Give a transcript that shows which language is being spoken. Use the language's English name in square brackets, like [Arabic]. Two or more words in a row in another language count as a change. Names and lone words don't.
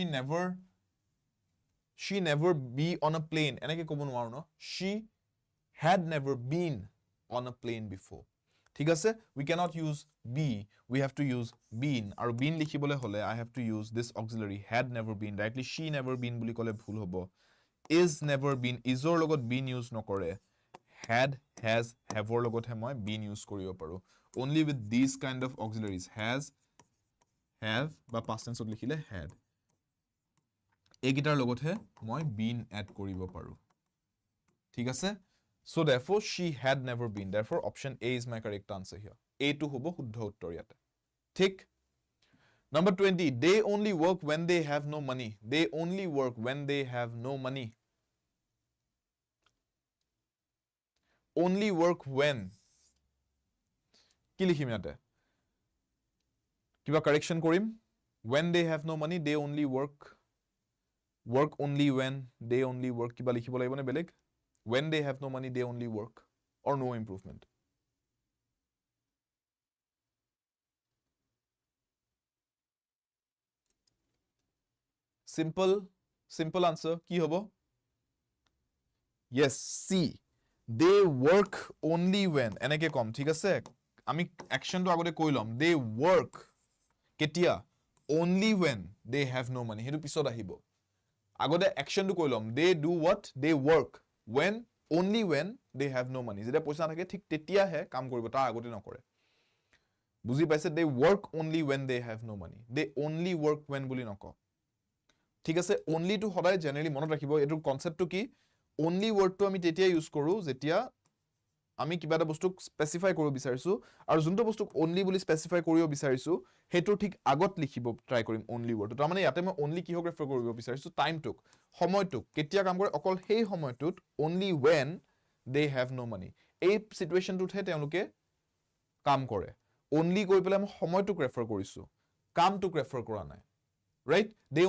[English] she never be on a plane [Assamese] এনেকে ক'ব নোৱাৰো ন [English] she had never been on a plane before [Assamese] ঠিক আছে [English] we cannot use be we have to use been আৰু been লিখিবলৈ হলে I have to use this auxiliary had never been directly she never been [Assamese] বুলি ক'লে ভুল হ'ব [English] is never been is [Assamese] or লগত [English] been use নকৰে had has have [Assamese] or লগতহে মই [English] been use [Assamese] কৰিব পাৰো [English] only with these kind of auxiliaries has have বা past tense লিখিলে had [Assamese] এইকেইটাৰ লগতহে মই [English] been add [Assamese] কৰিব পাৰো ঠিক আছে [English] so therefore she had never been therefore option A is my correct answer here A [Assamese] টো হ'ব শুদ্ধ উত্তৰ ইয়াতে ঠিক [English] number 20 they only work when they have no money they only work when they have no money only work when [Assamese] কি লিখিম ইয়াতে কিবা [English] correction কৰিম when they have no money they only work only when they only work [Assamese] কিবা লিখিব লাগিব নে বেলেগ [English] when they have no money they only work or no improvement simple answer [Assamese] কি হ'ব [English] yes see they work only when [Assamese] এনেকে কম ঠিক আছে আমি actionটো আগতে কৈ লম [English] they work কেতিয়া only when they have no money [Assamese] হেতু পিছত আহিব আগতে actionটো কৈ লম [English] they do what they work when only when they have no [Assamese] money যেতিয়া পইচা থাকে ঠিক তেতিয়াহে কাম কৰিব তাৰ আগতে নকৰে বুজি পাইছে [English] they work only when they have no money they only work when [Assamese] বুলি নকও ঠিক আছে only to সদায় জেনাৰেলি মনত ৰাখিব এটো কনসেপ্টটো কি [English] only word [Assamese] to আমি তেতিয়া ইউজ কৰো যেতিয়া আমি কিবা এটা বস্তু স্পেসিফাই কৰিব বিচাৰিছো আৰু যোনটো বস্তু only বুলি স্পেসিফাই কৰিব বিচাৰিছো হেতু ঠিক আগত লিখিব ট্ৰাই কৰিম [English] only word [Assamese] তাৰ মানে ইয়াতে মই only কিহক ৰেফাৰ কৰিব বিচাৰিছো টাইমটোক সময়টোক কেতিয়া কাম কৰে অকল সেই সময়টোত [English] only when they have no money [Assamese] এই সিচুৱেশনটোতহে তেওঁলোকে কাম কৰে only কৈ পেলাই মই সময়টোক ৰেফাৰ কৰিছো কামটোক ৰেফাৰ কৰা নাই right they